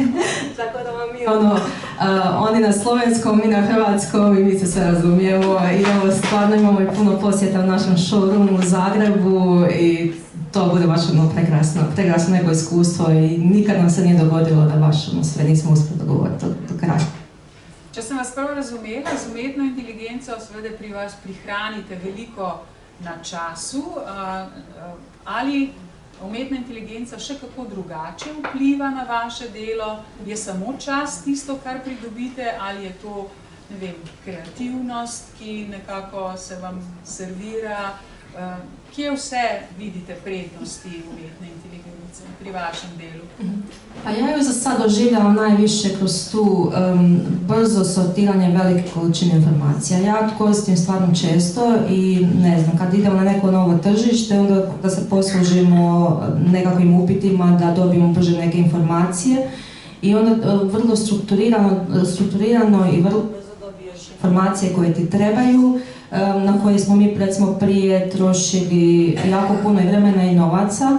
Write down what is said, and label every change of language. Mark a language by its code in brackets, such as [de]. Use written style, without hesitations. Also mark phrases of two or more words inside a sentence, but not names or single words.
[hr] Tako da vam mi Oni na slovenskom, mi na hrvatskom i mi se sve razumijemo i evo stvarno imamo i puno posjeta u našem showroomu u Zagrebu i to bude baš prekrasno neko iskustvo i nikad nam se nije dogodilo da baš sve nismo uspjeli dogovoriti do kraja. [sl] Če sem vas prav razumela, z umetno inteligenco seveda pri vas prihranite veliko na času, ali umetna inteligenca še kako drugače vpliva na vaše delo? Je samo čas tisto, kar pridobite, ali je to, ne vem, kreativnost, ki nekako se vam servira? Kje vse vidite prednosti umetne inteligence pri vašem delu? [hr] Pa ja ju za sad doživljala najviše kroz tu brzo sortiranje velike količine informacija. Ja koristim stvarno često i ne znam, kad idemo na neko novo tržište, onda da se poslužimo nekakvim upitima, da dobijemo brže neke informacije i onda vrlo strukturirano i vrlo brzo dobiješ informacije koje ti trebaju, na koje smo mi recimo prije trošili jako puno i vremena i novaca.